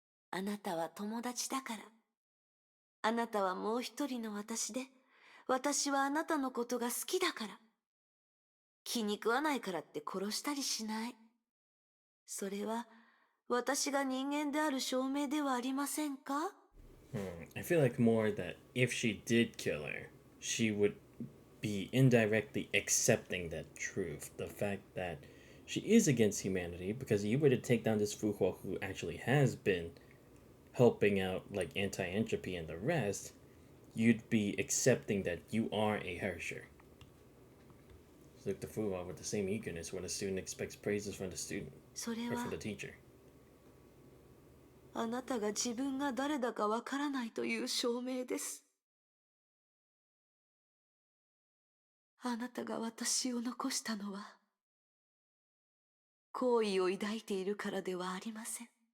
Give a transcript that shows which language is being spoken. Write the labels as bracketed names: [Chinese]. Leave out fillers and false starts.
[Japanese] あなたは友達だから。あなたはもう一人の私で、私はあなたのことが好きだから。気に食わないからって殺したりしない。それは私が人間である証明ではありませんか？ [English] I feel like more that if she did kill her, she would be indirectly accepting that truth. The fact that she is against humanity, because you were to take down this Fuhua who actually has been helping out like anti-entropy and the rest, you'd be accepting that you are a Hersher. It's like the Fuhua with the same eagerness when a student expects praises from the student [Japanese] それ [English] or [Japanese] は [English] from the teacher. [Japanese] あなたが自分が誰だかわからないという証明です。あなたが私を残したのは、好意を抱いているからではありません。